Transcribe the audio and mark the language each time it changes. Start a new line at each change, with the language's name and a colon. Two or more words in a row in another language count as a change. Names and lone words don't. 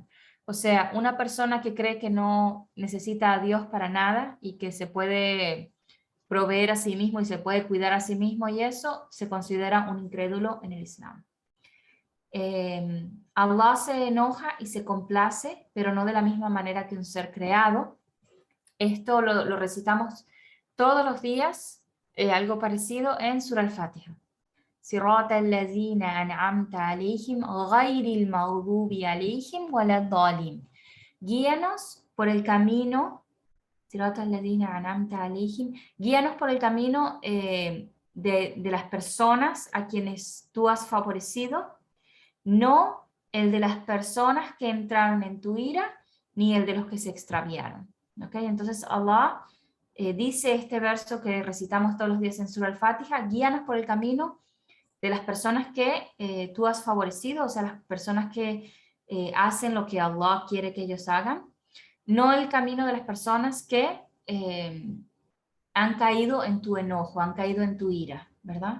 Spanish: O sea, una persona que cree que no necesita a Dios para nada y que se puede proveer a sí mismo y se puede cuidar a sí mismo y eso se considera un incrédulo en el Islam. Allah se enoja y se complace, pero no de la misma manera que un ser creado. Esto lo recitamos todos los días, algo parecido en Surah Al-Fatiha.
Arabic: صراط الذين أنعمت عليهم غير المغضوب عليهم ولا الضالين.
Spanish: Guíanos por el camino,
Arabic: صراط الذين أنعمت عليهم,
Spanish: guíanos por el camino de las personas a quienes tú has favorecido, no el de las personas que entraron en tu ira, ni el de los que se extraviaron. ¿Okay? Entonces Allah dice este verso que recitamos todos los días en Surah Al-Fatiha, guíanos por el camino de las personas que tú has favorecido, o sea, las personas que hacen lo que Allah quiere que ellos hagan, no el camino de las personas que han caído en tu enojo, han caído en tu ira, ¿verdad?